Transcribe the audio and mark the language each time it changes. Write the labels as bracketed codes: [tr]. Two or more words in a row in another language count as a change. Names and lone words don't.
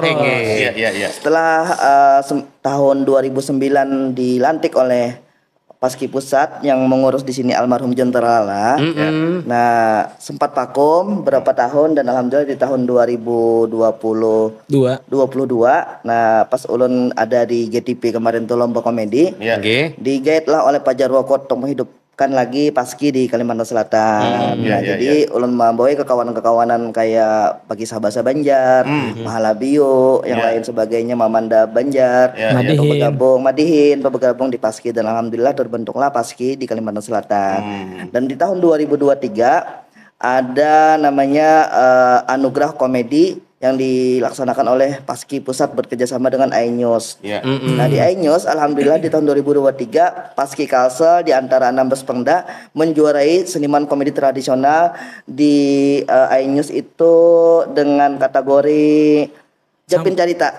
[id] Setelah tahun 2009 dilantik oleh Paski Pusat yang mengurus di sini almarhum John Terlala. Nah, sempat vakum berapa tahun dan alhamdulillah di tahun 2022. [bjn] Nah, pas ulun ada di GTP kemarin tuh lomba komedi. [id] Di guide lah oleh Pak Jarwo Kotong lagi Paski di Kalimantan Selatan. [bjn] Jadi ulun mamboy kekawanan-kekawanan kayak bagi Sabasa Banjar, Mahalabio, yang lain sebagainya, Mamanda Banjar, Madihin bergabung di Paski, [id] dan alhamdulillah terbentuklah Paski di Kalimantan Selatan. Dan di tahun 2023 ada namanya Anugerah Komedi yang dilaksanakan oleh Paski Pusat bekerjasama dengan iNews. Nah di iNews alhamdulillah di tahun 2023 Paski Kalsel di antara 16 Pemda menjuarai seniman komedi tradisional di iNews itu dengan kategori Japin Carita.